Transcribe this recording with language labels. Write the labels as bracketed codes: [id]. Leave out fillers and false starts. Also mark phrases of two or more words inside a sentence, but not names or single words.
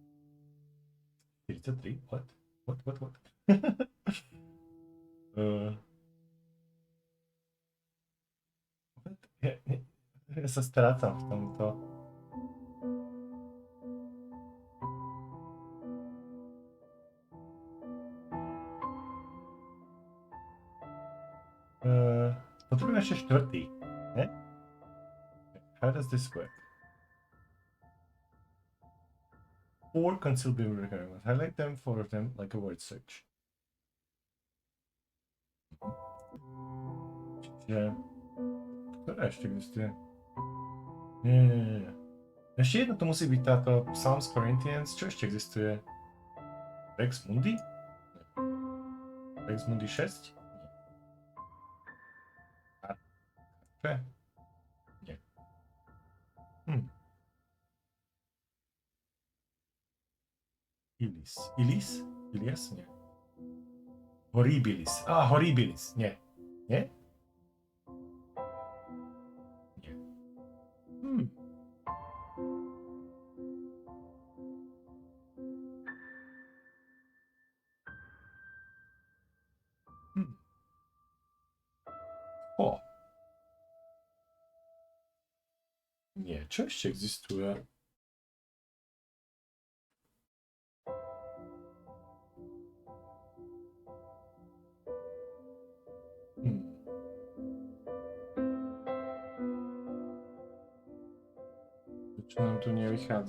[sk] 43? What? Ja sa strácam v tomto. Potrebujeme ešte štvrtý, ne? [en] How does this work? 4 concealed beam requirements. Highlight them, 4 of them, like a word search. [sk] Čiže... Ktorá ešte existuje? Nie. Ešte jedno to musí byť táto Psalms Corinthians. Čo ešte existuje? Rex Mundi? Nie. Rex Mundi 6? Nie. Nie. Ilis? Ilias? Nie. Horribilis. Horribilis. Nie. Nie? Nie. O. Nie, čo ešte existuje? Čo nám tu nevychádza?